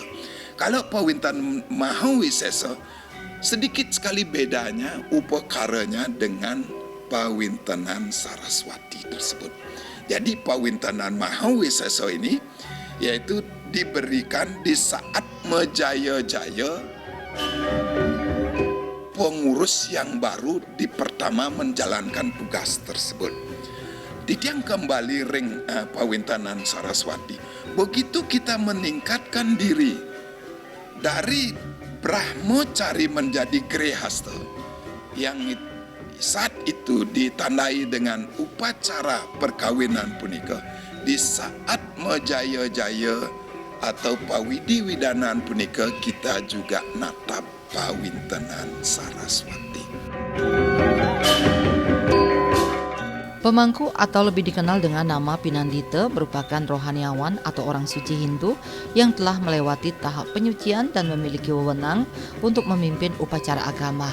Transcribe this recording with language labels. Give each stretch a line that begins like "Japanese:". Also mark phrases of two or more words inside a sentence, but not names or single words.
Indonesian: Kalau Pawintanan Mahawisesa sedikit sekali bedanya upakaranya dengan Pawintanan Saraswati tersebut. Jadi Pawintanan Mahawisesa ini yaitu diberikan di saat menjaya-jaya pengurus yang baru di pertama menjalankan tugas tersebut. Ditiang kembali ring Pawintanan Saraswati. Begitu kita meningkatkan diri dari Brahmacari menjadi Grehasta, yang saat itu ditandai dengan upacara perkawinan punika. Di saat menjaya-jaya atau pawidi widanan punika kita juga natap Pawintanan Saraswati. Pemangku atau lebih dikenal dengan nama Pinandita merupakan rohaniawan atau orang suci Hindu yang telah melewati tahap penyucian dan memiliki wewenang untuk memimpin upacara agama.